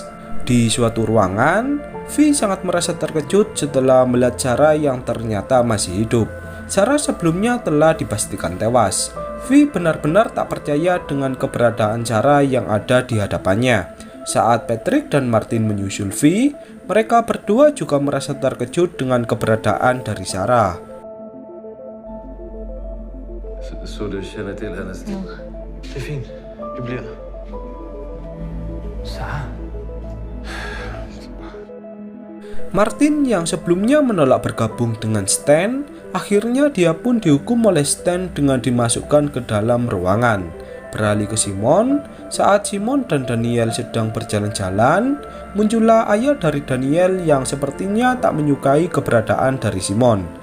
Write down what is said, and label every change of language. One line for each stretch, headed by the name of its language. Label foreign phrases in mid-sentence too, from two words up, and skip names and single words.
Indonesian: Di suatu ruangan, Vi sangat merasa terkejut setelah melihat Sarah yang ternyata masih hidup. Sarah sebelumnya telah dipastikan tewas. Vi benar-benar tak percaya dengan keberadaan Sarah yang ada di hadapannya. Saat Patrick dan Martin menyusul Vi, mereka berdua juga merasa terkejut dengan keberadaan dari Sarah.
Swedish: Så du känner till hennes... Det är fint. Vi blir... Sarah?
Indonesian: Martin yang sebelumnya menolak bergabung dengan Stan, akhirnya dia pun dihukum oleh Stan dengan dimasukkan ke dalam ruangan. Beralih ke Simon, saat Simon dan Daniel sedang berjalan-jalan, muncullah ayah dari Daniel yang sepertinya tak menyukai keberadaan dari Simon.